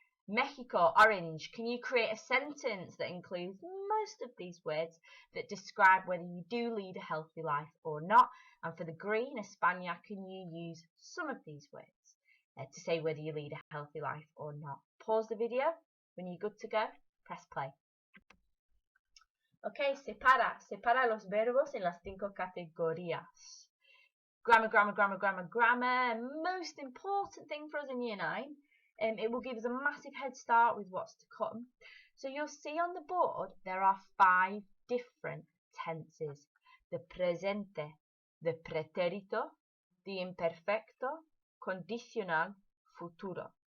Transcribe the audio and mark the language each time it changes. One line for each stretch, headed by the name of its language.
English: Mexico, orange. Can you create a sentence that includes most of these words that describe whether you do lead a healthy life or not? And for the green, España, can you use some of these words to say whether you lead a healthy life or not? Pause the video. When you're good to go, press play.
Spanish: Okay, separa los verbos en las 5 categorías.
English: Grammar, grammar, grammar, grammar, grammar. Most important thing for us in Year 9. It will give us a massive head start with what's to come. So you'll see on the board there are 5 different tenses. The presente, the pretérito, the imperfecto, condicional, futuro.